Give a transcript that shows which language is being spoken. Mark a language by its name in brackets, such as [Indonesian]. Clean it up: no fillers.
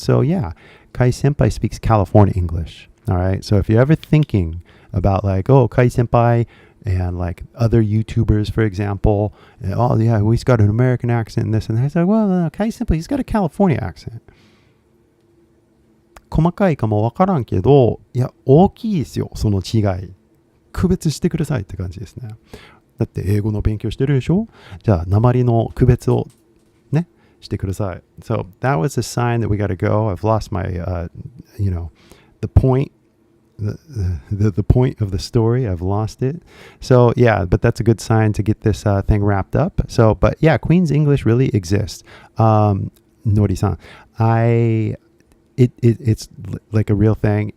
[English] So yeah, Kai Senpai speaks California English, all right? So if you're ever thinking about like, oh, Kai Senpai and like other YouTubers, for example, and, oh yeah, he's got an American accent and this and that. It's like, well, no, Kai Senpai, he's got a California accent. [Japanese] 細かいかもわからんけど、いや、大きいですよ、その違い。区別してくださいって感じですね。だって英語の勉強してるでしょ？じゃあ、訛りの区別をね、してください。 [English] So that was a sign that we got to go. I've lost my, the point. The point of the story, I've lost it. So yeah, but that's a good sign to get this thing wrapped up. So, but yeah, Queen's English really exists. Nori-san, it's like a real thing.